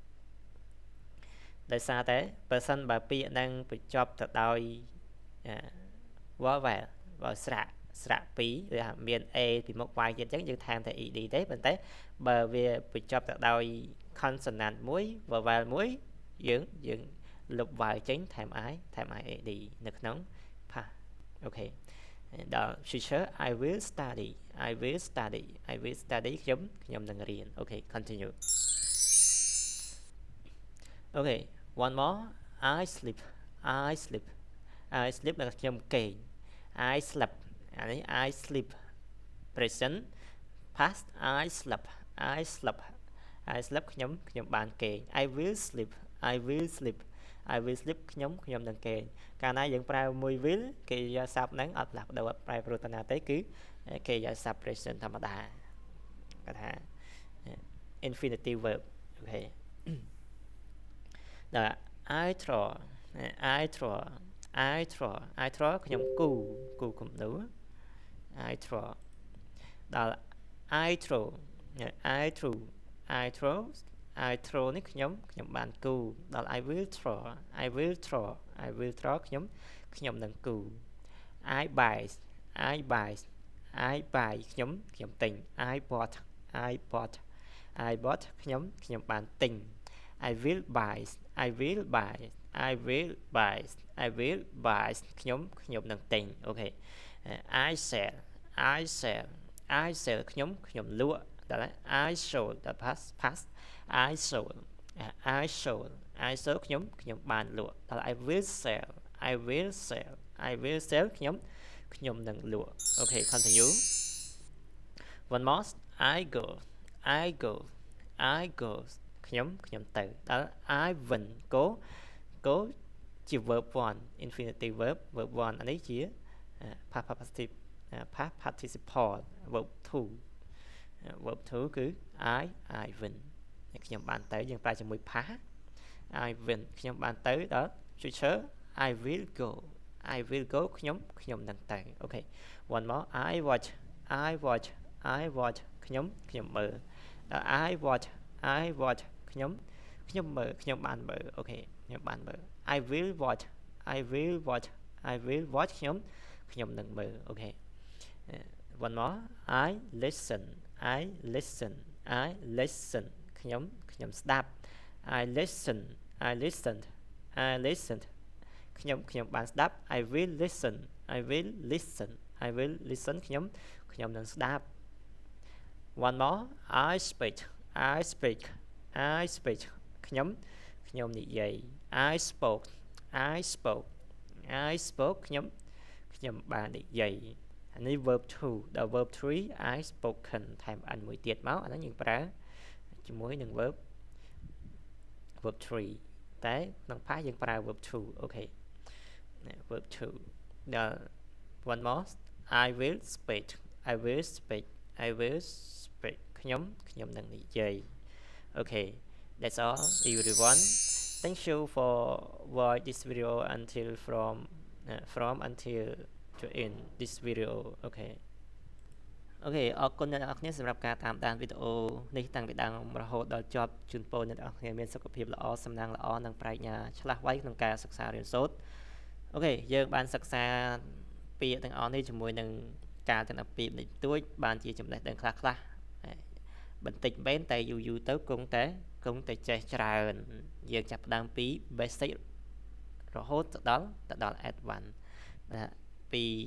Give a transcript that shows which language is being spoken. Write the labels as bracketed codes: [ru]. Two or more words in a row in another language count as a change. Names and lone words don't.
[km] ដោយសារតែបើសិនបើពាក្យនឹងបញ្ចប់ទៅដោយvowel ស្រៈពីរឬថាមាន a ពីមុខ y ទៀតអញ្ចឹងយើងថែមតែ ed ទេប៉ុន្តែបើវាបញ្ចប់ទៅដោយ consonant មួយ vowel មួយយើងលុប y ចេញថែម [en] i ed [km] នៅក្នុង past អូខេដល់ [en] future I will study [km] ខ្ញុំនឹងរៀនអូខេ continue អូខេ [en] one more I sleep [km] ដែលខ្ញុំគេង [en] I slept [km] អានេះ [en] I sleep present past I slept [km] ខ្ញុំបានគេង [en] I will sleep [km] ខ្ញុំនឹងគេងកាលណាយើងប្រើមួយ will គេយកស័ព្ទហ្នឹងអត់ផ្លាស់ប្ដូរអត់ប្រែប្រួលទៅណាទេគឺគេយកស័ព្ទ present ធម្មតាគេថា [en] infinitive verb [km] អូខេ ដល់ [en] I draw [km] ខ្ញុំគូគំនូរ [en] I draw [km] ដល់ [en] I throw [km] នេះខ្ញុំបានគូដល់ [en] I will draw [km] ខ្ញុំនឹងគូ [en] I buy [km] ខ្ញុំទិញ [en] I bought [km] ខ្ញុំបានទិញ [en] I will buy [km] ខ្ញុំនឹងទិញអូខេ [en] I sell [km] ខ្ញុំលក់ដល់ [en] I sold [km] ដល់ [en] past I sold [km] ខ្ញុំបានលក់ដល់ [en] I will sell [km] ខ្ញុំនឹងលក់អូខេ [en] continue one more I go [km] ខ្ញុំទៅដល់ [en] I went go [km] ជា [en] verb 1 infinitive verb 1 [km] អានេះជា [en] past participle verb 2 [km] គឺ [en] I win [km] ខ្ញុំបានទៅយើងប្រើជាមួយ [en] past I win [km] ខ្ញុំបានទៅដល់ [en] future I will go [km] ខ្ញុំនឹងទៅអូខេ [en] one more I watch [km] ខ្ញុំមើលដល់ [en] I watch [km] ខ្ញុំមើលខ្ញុំបានមើលអូខេខ្ញុំបានមើល [en] I will watch [km] ខ្ញុំនឹងមើលអូខេ [en] one more I listen [km] ខ្ញុំស្ដាប់ [en] I listened [km] ខ្ញុំបានស្ដាប់ [en] I will listen [km] ខ្ញុំនឹងស្ដាប់ [en] one more I speak [km] ខ្ញុំនិយាយ [en] I spoke [km] ខ្ញុំបាននិយាយអានេះ [en] verb 2 [km] ដល់ [en] verb 3 I spoken [km] ថែម n មួយទៀតមកអាហ្នឹងយើងប្រើជាមួយនឹង [en] verb 3 [km] តែក្នុង past យើងប្រើ [en] verb 2 [km] អូខេ [en] verb 2 [km] ដល់ [en] one more I will speak [km] ខ្ញុំនឹងនិយាយអូខេ [en] that's all everyone thank you for watch this video until from until to end this video okay [km] អូខេអរគុណអ្នកនរគ្នាសម្រាប់ការតាមដានវីដេអូ នេះតាំងពីដើមរហូតដល់ចប់ជូនពរអ្នកនរគ្នាមានសុខភាពល្អសំណាងល្អនិងប្រាជ្ញាឆ្លាស់វៃក្នុងការសិក្សារៀនសូត្រអូខេយើងបានសិក្សាពាក្យទាំងអស់នេះជាមួយនឹងការទាំងពីរបន្តិចតួចបានជាចំណេះដឹងខ្លះបន្តិចមែនតែយូរទៅគង់តែចេះច្រើនយើងចាប់ផ្ដើមពី basic រហូតទៅដល់ advance ពី